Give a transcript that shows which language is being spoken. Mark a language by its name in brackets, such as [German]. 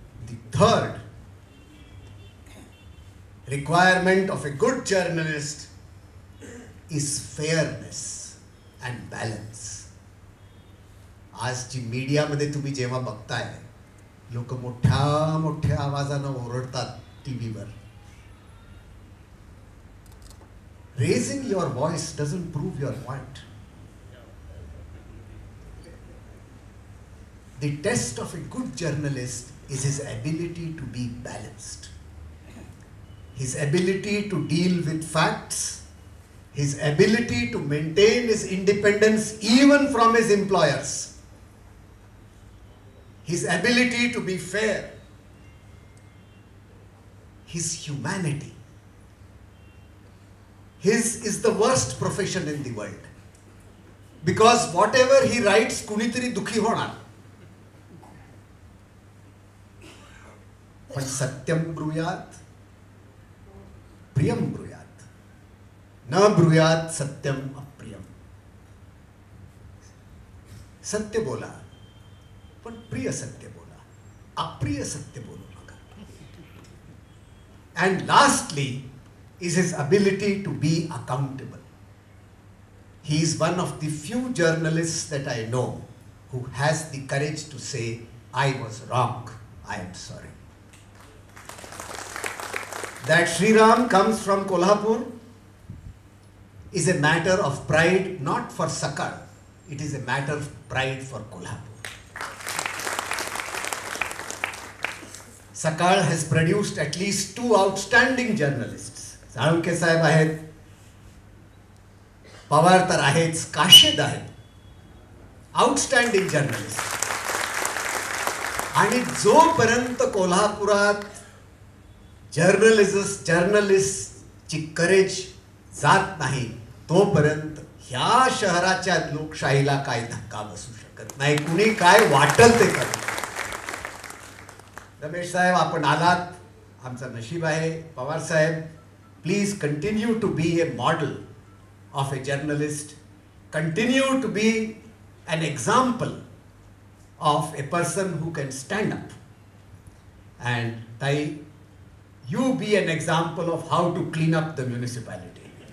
[English] The third requirement of a good journalist is fairness and balance. [Marathi] आज जी मीडियामध्ये तुम्ही जेव्हा बघताय, लोक मोठ्या मोठ्या आवाजानं ओरडतात टीव्हीवर. [English] Raising your voice doesn't prove your point. The test of a good journalist is his ability to be balanced. His ability to deal with facts, his ability to maintain his independence even from his employers, his ability to be fair, his humanity. His is the worst profession in the world, because whatever he writes, [Marathi] kunitari dukhi honar. [Sanskrit] पण सत्यम ब्रूयात प्रियम ब्रूयात, न ब्रूयात सत्यम अप्रियम. [Marathi] सत्य बोला पण प्रिय सत्य बोला, अप्रिय सत्य बोलू नका. [English] And lastly is his ability to be accountable. He is one of the few journalists that I know who has the courage to say I was wrong. I am sorry. That Sri Ram comes from Kolhapur is a matter of pride, not for Sakal. It is a matter of pride for Kolhapur. Sakal has produced at least 2 outstanding journalists. [Marathi] Salunke Sahib आहेत, पवार तर आहेच, काशेद आहेत. Outstanding journalist. आणि जोपर्यंत कोल्हापुरात जर्नलिस्टची courage जात नाही तोपर्यंत ह्या शहराच्या लोकशाहीला काय धक्का बसू शकत नाही. कुणी काय वाटल ते कर. रमेश साहेब आपण आलात, आमचं नशीब आहे. [English] पवार साहेब, please continue to be a model of a journalist, continue to be an example of a person who can stand up, and Tai, you be an example of how to clean up the municipality.